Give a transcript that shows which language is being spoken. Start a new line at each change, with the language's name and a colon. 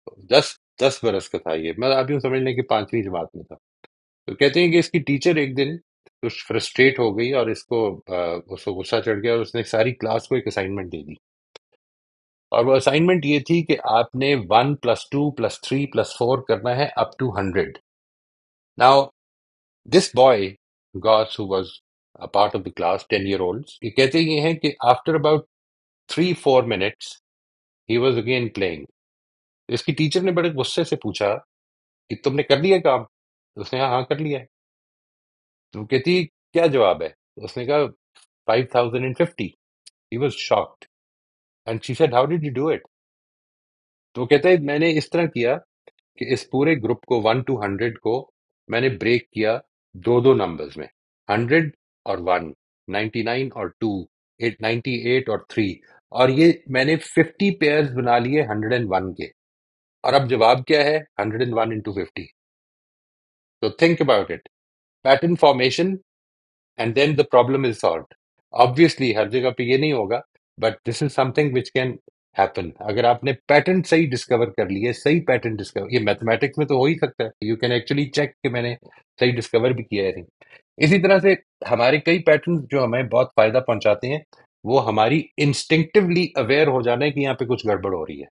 Urdu: دس دس برس کا تھا یہ، میں آپ یوں سمجھ لیں کہ 5ویں جماعت میں تھا. تو کہتے ہیں کہ اس کی ٹیچر ایک دن کچھ فرسٹریٹ ہو گئی، اور اس کو غصہ چڑھ گیا، اور اس نے ساری کلاس کو ایک اسائنمنٹ دے دی. اور وہ اسائنمنٹ یہ تھی کہ آپ نے 1 + 2 + 3 + 4 کرنا ہے
English: Up to 100. Now this boy guys who was a part of the class, 10 year olds,
Urdu: یہ کہتے یہ ہیں کہ
English: after about 3-4 minutes he was again playing.
Urdu: اس کی ٹیچر نے بڑے غصے سے پوچھا کہ تم نے کر لیا کام؟ اس نے کہا ہاں کر لیا ہے. تو وہ کہتی کیا جواب ہے؟ اس نے کہا 5050.
English: He was shocked and she said how did you do it?
Urdu: تو وہ کہتا ہے میں نے اس طرح کیا کہ اس پورے گروپ کو 1 to 100 کو میں نے بریک کیا دو دو نمبرز میں، 100 اور 1، 99 اور 2، 98 اور 3. اور یہ میں نے 50 پیئرز بنا لیے 101 کے. اور اب جواب کیا ہے؟ 101 into 50.
English: تو think about it, pattern formation and then the problem is solved. Obviously
Urdu: ہر جگہ پہ یہ نہیں ہوگا،
English: But this is something which can happen.
Urdu: اگر آپ نے پیٹرن صحیح ڈسکور کر لیے، صحیح پیٹرن ڈسکور، یہ میتھمیٹکس میں تو ہو ہی سکتا ہے،
English: you can actually check
Urdu: کہ میں نے صحیح ڈسکور بھی کیا ہے نہیں. اسی طرح سے ہمارے کئی پیٹرن جو ہمیں بہت فائدہ پہنچاتے ہیں، وہ ہماری انسٹنکٹیولی اویئر ہو جانا ہے کہ یہاں پہ کچھ گڑبڑ ہو رہی ہے.